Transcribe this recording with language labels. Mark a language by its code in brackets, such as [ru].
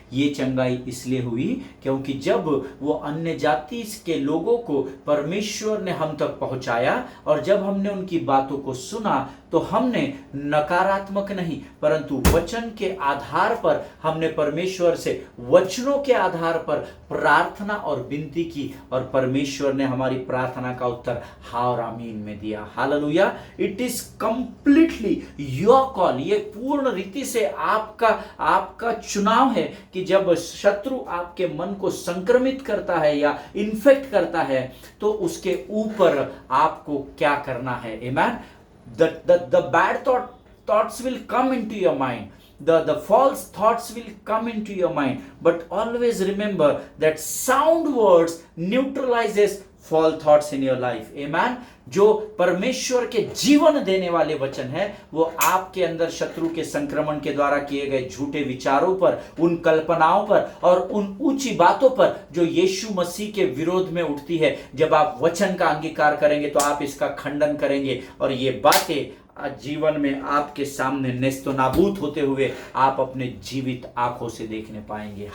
[hi] ये चंगाई इसलिए हुई क्योंकि जब वो अन्य जाति के लोगों को परमेश्वर ने हम तक पहुंचाया और जब हमने उनकी बातों को सुना तो हमने नकारात्मक नहीं परंतु वचन के आधार पर हमने परमेश्वर से वचनों के आधार पर प्रार्थना और विनती की और परमेश्वर ने हमारी प्रार्थना का उत्तर हाँ और आमीन में दिया। Hallelujah. [en] It is completely your call. [hi] ये पूर्ण रीति से आपका चुनाव है कि जब शत्रु आपके मन को संक्रमित करता है या इन्फेक्ट करता है तो उसके ऊपर आपको क्या करना है। आमीन। [en] The bad thoughts will come into your mind. The false thoughts will come into your mind. But always remember that sound words neutralizes false thoughts in your life. Amen. [hi] जो परमेश्वर के जीवन देने वाले वचन है वो आपके अंदर शत्रु के संक्रमण के द्वारा किए गए झूठे विचारों पर, उन कल्पनाओं पर और उन ऊंची बातों पर जो यीशु मसीह के विरोध में उठती है, जब आप वचन का अंगीकार करेंगे तो आप इसका खंडन करेंगे और ये बातें जीवन में आपके सामने नेस्तो नाबूद होते हुए आप अपने जीवित आंखों से देखने पाएंगे।